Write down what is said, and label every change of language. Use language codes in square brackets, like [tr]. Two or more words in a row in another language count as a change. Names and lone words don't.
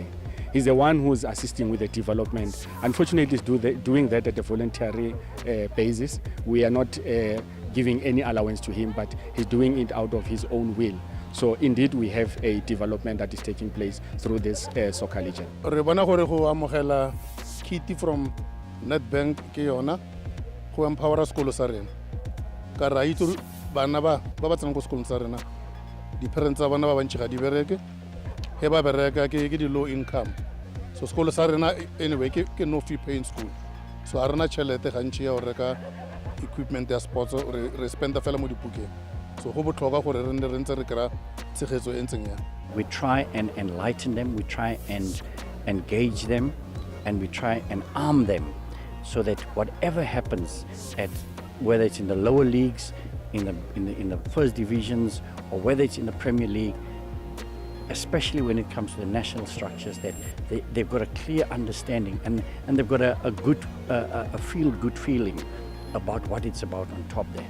[en] He's the one who's assisting with the development. Unfortunately, he's doing that at a voluntary basis. We are not giving any allowance to him, but he's doing it out of his own will. So indeed, we have a development that is taking place through this soccer legend. [tn] Re bona gore go amogela kiti from Nedbank ke yona go empower sekolo sa rena. Ka ra itse bana ba tsena go sekolo sa rena. Di parents tsa bana ba bantsi ga di bereke. He ba bereka ke di [en] low income. [tn] So sekolo sa rena anyway ke [en] no fee paying school. [tn] So a rena chelete gantsi ya o reka equipment ya sports re spenda fela mo dipukeng. So go botlhokwa gore re nne re ntse re kry-a tshegetso e ntseng yang. [en] We try and enlighten them, we try and engage them, and we try and arm them so that whatever happens at whether it's in the lower leagues, in the first divisions, or whether it's in the Premier League, especially when it comes to the national structures, that they've got a clear understanding and they've got a feel-good feeling about what it's about on top there.